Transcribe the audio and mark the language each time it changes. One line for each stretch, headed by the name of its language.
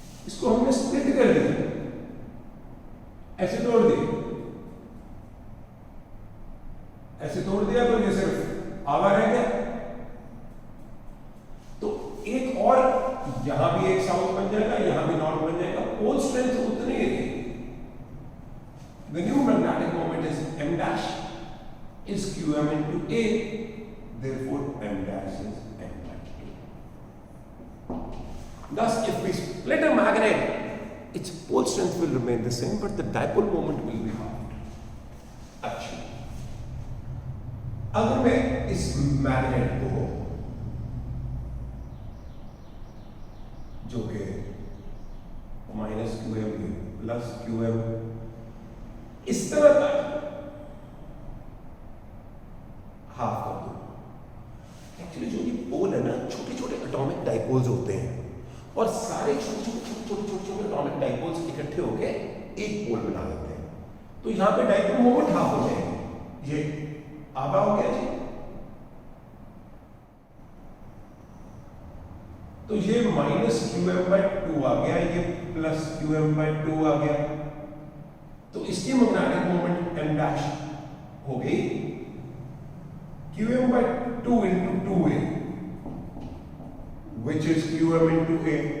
Hindi: इसको हमने स्प्लिट कर दिया, ऐसे तोड़ दिया, तो ये सिर्फ आवा रह गया। तो एक और यहां भी एक साउथ बन जाएगा, यहां भी नॉर्थ बन जाएगा, पोल स्ट्रेंथ उतनी ही रहेगी।
English: The new magnetic moment is m dash is qm into A, therefore m dash is m by 2. Thus, if we split a magnet, its pole strength will remain the same, but the dipole moment will be halved.
Hindi: अच्छा, अगर मैं इस magnet को जो कि -QM plus QM इस तरह का हाफ कर दो। एक्चुअली जो ये पोल है ना, छोटे छोटे एटॉमिक डाइपोल्स होते हैं और सारे छोटे छोटे एटॉमिक डाइपोल्स इकट्ठे होके एक पोल बना देते हैं। तो यहां पे डाइपोल मोमेंट हाफ हो जाएंगे। ये आधा हो गया जी। तो ये -QM/2 आ गया, ये +QM/2 आ गया। तो इसकी मैग्नेटिक मोमेंट m डैश हो गई QM/2 into 2a,
English: which is QM into a.